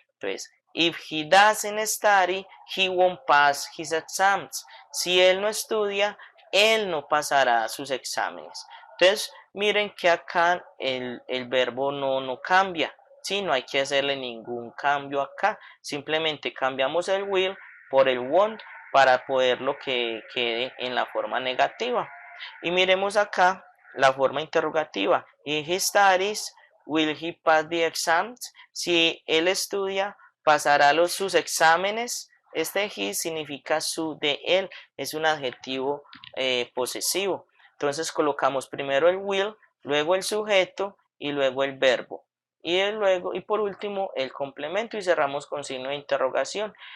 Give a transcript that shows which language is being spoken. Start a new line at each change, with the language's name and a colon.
Spanish: Entonces,
English: if he doesn't study, he won't pass his exams.
Spanish: Si él no estudia, él no pasará sus exámenes. Entonces, miren que acá el verbo no cambia. ¿Sí? No hay que hacerle ningún cambio acá. Simplemente cambiamos el will por el won't para poderlo que quede en la forma negativa. Y miremos acá la forma interrogativa.
English: If he studies, will he pass the exams?
Spanish: Si él estudia, pasará sus exámenes. Este he significa su de él, es un adjetivo posesivo. Entonces colocamos primero el will, luego el sujeto y luego el verbo. Y por último el complemento y cerramos con signo de interrogación.